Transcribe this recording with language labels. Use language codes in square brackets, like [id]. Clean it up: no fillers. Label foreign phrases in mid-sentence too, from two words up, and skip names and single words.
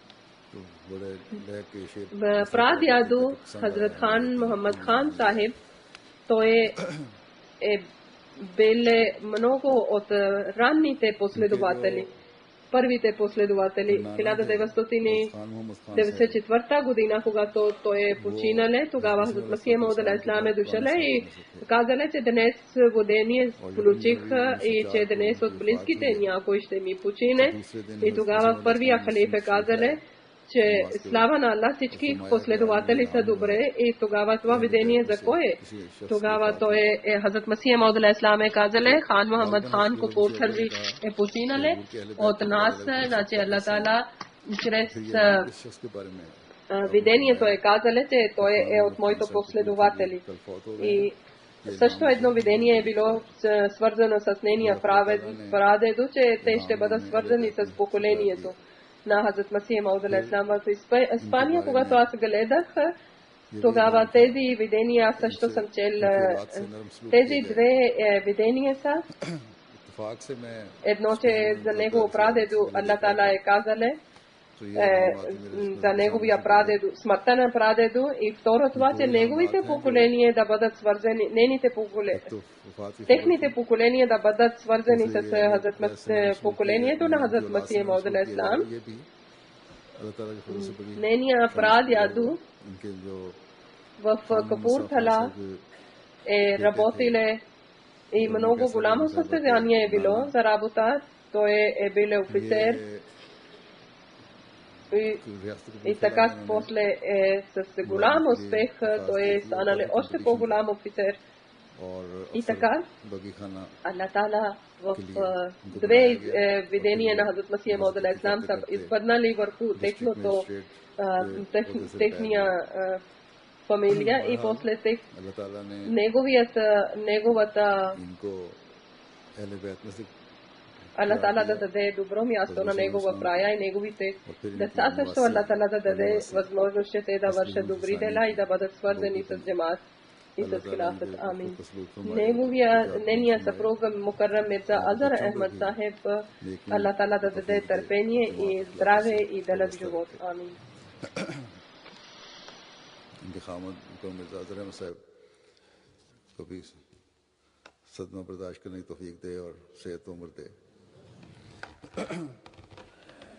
[bg] Прадядо Хазрат Хан Мухаммад Хан Сахиб, той е бил много от ранните последователи. Първите последователи 1994 година, когато той е починале, тогава Хазрат Масия Мауд [ar] عليه السلام [bg] е дошале и казале, че днес водение получих и че днес от близките някой ще ми почине. И тогава първия халиф е казале, че слава на Аллах, всички последователи са добре. И тогава това видение за кой е? Тогава той е Хазрат Масия Мауд [ar] عليه السلام [bg] е казале, Хан Мухаммад Хан Капуртхалви е починале от нас. Значи Аллах Таала чрез видението е казале, че той е от моите последователи. И също едно видение е било свързано с нейния прадедо, че те ще бъдат свързани с поколението на Хазрат Масия Мауд [ar] عليه السلام. [bg] В Испания, когато аз гледах, тогава тези видения също съм чел. Тези две видения са едно, че за негово прадедо Аллах Таала е казале за неговия прадедо, смъртта на прадедо, и второ това, че неговите поколения да бъдат свързани, техните поколения да бъдат свързани с поколението на Хазрат Масия Мауд [ar] عليه السلام. [bg] Нейния прадядо в Капуртhala е работиле и много голямо състезание е било за работа. Той е бил офицер. И така после с голям успех той е станал още по-голям офицер. И така Аллах Таала в две видения на Хазрат Масия Мауд [ar] عليه السلام [bg] са избърнали върху техния фамилия и после неговата Аллах Таала да даде добро място на негова рая и неговите деца също Аллах Таала да даде възможност, че те да вършат добри дела и да бъдат свързани с джамаат и с хилафът. Амин. Нейния съпруг Мукаррам Мирза Азар Ахмад Сахиб, Аллах Таала да даде търпение и здраве и дълъг живот. Амин. [ur] ان کے خاوند مرزا اظہر احمد صاحب کو بھی صدمہ برداشت کرنے کی توفیق دے اور صحت عمر دے.